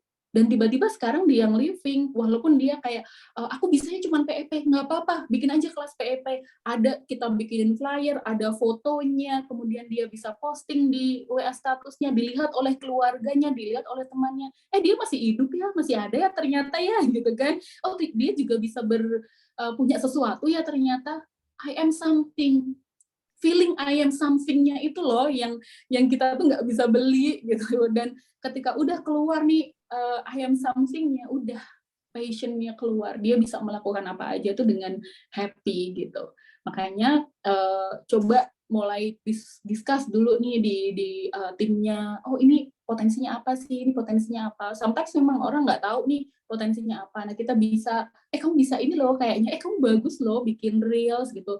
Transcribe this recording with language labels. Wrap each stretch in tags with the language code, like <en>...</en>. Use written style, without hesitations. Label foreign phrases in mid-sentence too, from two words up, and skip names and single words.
<id>Dan tiba-tiba sekarang dia yang living, walaupun dia kayak, aku bisanya cuma PEP, nggak apa-apa, bikin aja kelas PEP. Ada, kita bikinin flyer, ada fotonya, kemudian dia bisa posting di WA statusnya, dilihat oleh keluarganya, dilihat oleh temannya. Dia masih hidup ya, masih ada ya ternyata ya, gitu kan. Oh, dia juga bisa punya sesuatu ya ternyata.</id> <en>I am something, feeling I am something-</en> <id>nya itu loh yang kita tuh nggak bisa beli gitu. Dan ketika udah keluar nih</id> <en>I am something-</en> <id>nya, udah passion-nya keluar, dia bisa melakukan apa aja tuh dengan happy gitu. Makanya coba mulai discuss dulu nih di timnya, oh ini potensinya apa sih, ini potensinya apa. Sometimes memang orang nggak tahu nih potensinya apa. Nah kita bisa, kamu bisa ini loh kayaknya, kamu bagus loh bikin reels gitu.</id>